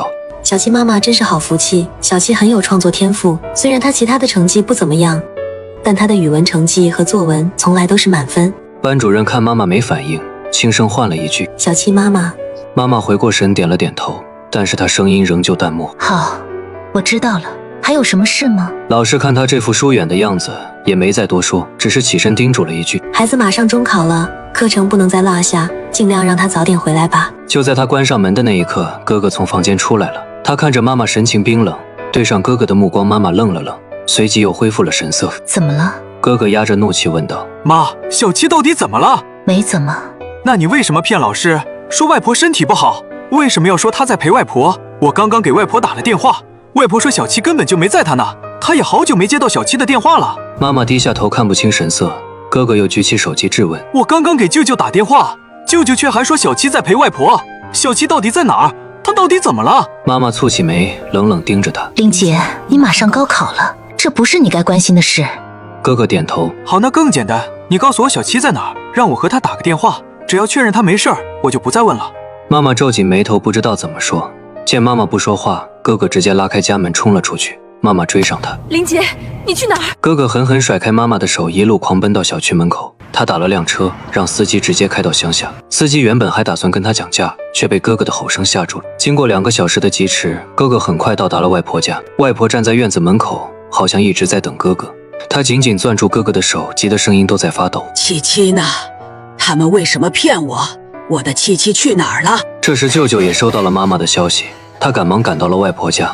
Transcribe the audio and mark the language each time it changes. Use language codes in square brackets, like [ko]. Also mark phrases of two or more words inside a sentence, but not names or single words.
[zh] 小七媽媽真是好福氣，小七很有創作天賦，雖然她其他的成績不怎麼樣，但她的語文成績和作文從來都是滿分。班主任看媽媽沒反應，輕聲喚了一句： 小七媽媽。媽媽回過神，點了點頭，但是她聲音仍舊淡漠。好，我知道了。還有什麼事嗎？老師看她這副疏遠的樣子，也沒再多說，只是起身叮囑了一句： 孩子馬上中考了，課程不能再落下，盡量讓他早點回來吧。就在她關上門的那一刻，哥哥從房間出來了。他看着媽媽神情冰冷，對上哥哥的目光，媽媽愣了愣，隨即又恢復了神色。怎麼了？哥哥壓着怒氣問道。媽，小七到底怎麼了？沒怎麼。那你為什麼騙老師說外婆身體不好？為什麼要說她在陪外婆？我剛剛給外婆打了電話，外婆說小七根本就沒在她那，她也好久沒接到小七的電話了。媽媽低下頭看不清神色，哥哥又舉起手機質問。我剛剛給舅舅打電話，舅舅卻還說小七在陪外婆，小七到底在哪兒？他到底怎麼了？媽媽蹙起眉，冷冷盯着他。玲姐，你馬上高考了，這不是你該關心的事。哥哥點頭。好，那更簡單，你告訴我小七在哪兒，讓我和他打個電話，只要確認他沒事兒，我就不再問了。媽媽皺緊眉頭，不知道怎麼說。見媽媽不說話，哥哥直接拉開家門衝了出去。媽媽追上他。玲姐，你去哪兒？哥哥狠狠甩開媽媽的手，一路狂奔到小區門口。他打了輛車，讓司機直接開到鄉下。司機原本還打算跟他講價，卻被哥哥的吼聲嚇住了。經過2個小時的疾馳，哥哥很快到達了外婆家。外婆站在院子門口，好像一直在等哥哥。他緊緊攥住哥哥的手，急得聲音都在發抖。七七呢？他們為什麼騙我？我的七七去哪兒了？這時舅舅也收到了媽媽的消息，他趕忙趕到了外婆家。